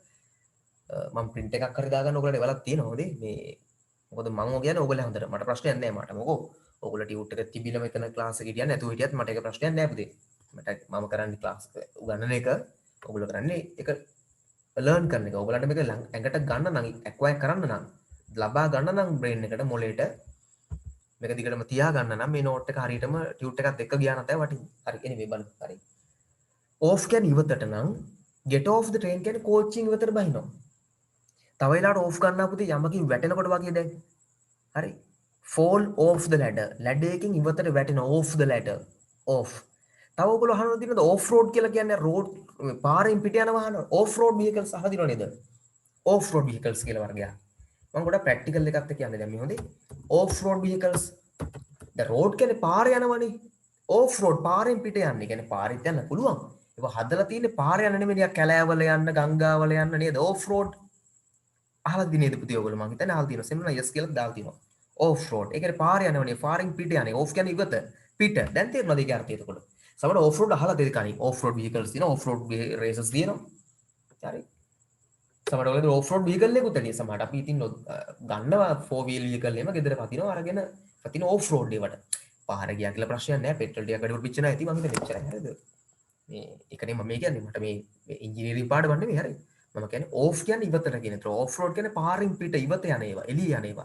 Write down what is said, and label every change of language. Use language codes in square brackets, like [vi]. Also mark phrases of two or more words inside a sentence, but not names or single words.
[si] මම print එකක් හරි දාගන්න ඔයගොල්ලන්ට එවලක් තියෙනවා හොඳේ මේ මොකද මම ඔය කියන්නේ ඕගොල්ලෝ හොඳට මට ප්‍රශ්නයක් නැහැ මට මොකෝ ඕගොල්ලෝ ටියුට් එක තිබිලා මෙතන ක්ලාස් එකේ හිටියන් නැතුව හිටියත් මට ඒක ප්‍රශ්නයක් නැහැ පුතේ මට මම කරන්නේ ක්ලාස් උගන්නන එක ඕගොල්ලෝ කරන්නේ ඒක ලර්න් කරන එක ඕගොල්ලන්ට මේක ඇඟට ගන්න නම් ඇක්වයර් කරන්න නම් ලබා ගන්න නම් බ්‍රේන් එකට මොලේට මේක දිගටම තියා ගන්න නම් මේ නෝට් එක හරියටම ටියුට් එකත් එක්ක ගියා නම් තමයි වටින්නේ හරි එනිවේ බලන්න හරි ඕෆ් කියන්නේ ඉවතට නම් [en] get off the train [si] කියන්නේ කෝච්චියෙන් ඉවතට බහිනවා තව වෙලාවට ඕෆ් ගන්නවා පුතේ යමකින් වැටෙනකොට වගේ දැන් හරි [en] fall off the ladder ladder [si] එකකින් ඉවතට වැටෙනවා [en] off the ladder off [si] තව ඔයගොල්ලෝ අහනවා තියෙනවද [en] off road [si] කියලා කියන්නේ road පාරෙන් පිට යන වාහන [en] off road vehicles [si] අහලා තියෙනව නේද [en] off road vehicles [si] කියලා වර්ගයක් මම ගොඩක් ප්‍රැක්ටිකල් එකක් එක්ක කියන්නේ දැන් මේ හොඳේ [en] off road vehicles the road [si] කියන්නේ පාරේ යනවනේ [en] off road [si] පාරෙන් පිට යන්නේ කියන්නේ පාරෙත් යන්න පුළුවන් ඒක හදලා තියෙන්නේ පාරේ යන්න නෙමෙයි නිකන් කැලෑවල යන්න ගංගාවල යන්න නේද [en] off road [si] අහලා දිනේද පුතේ ඔයගොල්ලෝ මං හිතන්නේ අහලා තියෙනවා සෙන්නා yes කියලා දාලා තියෙනවා [en] off road [si] ඒ කියන්නේ පාරේ යනවනේ පාරෙන් පිට යන්නේ off කියන්නේ ඉවත පිට දැන් තේරෙනවද ඒකේ අර්ථය එතකොට සමහර [en] off road [si] අහලා තියෙද කණි [en] off road vehicles [si] තියෙනවා [en] off road races [si] තියෙනවා හරි සමහර වෙලාවට [en] off road vehicle [si] එකකුත් තියෙනවා සමහරට අපි ඉතින් ගන්නවා [en] 4 wheel vehicle [si] එකම ගෙදර පතිනවා අරගෙන පතින [en] off road [si] ඒවට පාර ගියා කියලා ප්‍රශ්නයක් නැහැ පෙට්‍රල් ටිකක් අඩුවට පිච්චෙනා ඇති මම හිතන්නේ එච්චරයි හරිද මේ ඒකනේ මම කියන්නේ මට මේ ඉංජිනේරින් පාඩමක් නෙමෙයි හරි මම කියන්නේ ඕෆ් කියන්නේ ඉවතට කියන ඒතර [en] off road [si] කියන්නේ පාරෙන් පිට ඉවත යන ඒවා එළිය යන ඒවා